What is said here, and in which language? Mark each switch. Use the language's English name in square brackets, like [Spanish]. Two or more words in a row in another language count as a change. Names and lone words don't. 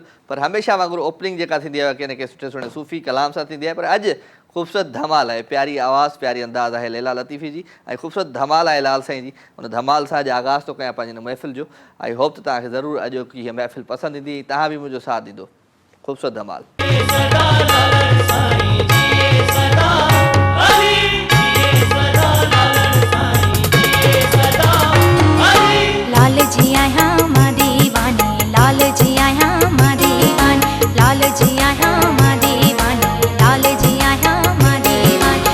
[Sindhi] पर हमेशह वांगुरु ओपनिंग जेका थींदी आहे कंहिं न कंहिं सुठे सुठे सूफ़ी कलाम सां थींदी आहे। पर अॼु ख़ूबसूरत धमाल आहे, प्यारी आवाज़, प्यारी अंदाज़ आहे लैला लतीफ़ी जी, ऐं ख़ूबसूरत धमाल आहे लाल साईं जी। उन धमाल सां अॼु आगाज़ थो कयां पंहिंजे हिन महफ़िल जो। [English] I hope [Sindhi] त तव्हांखे ज़रूरु अॼु की हीअ महफ़िल पसंदि ईंदी, तव्हां बि मुंहिंजो साथ ॾींदो। ख़ूबसूरत धमाल। लाल जी आया मां दीवानी, लाल जी आया मां दीवानी, लाल जी आया मां दीवानी, लाल जी आया मां दीवानी।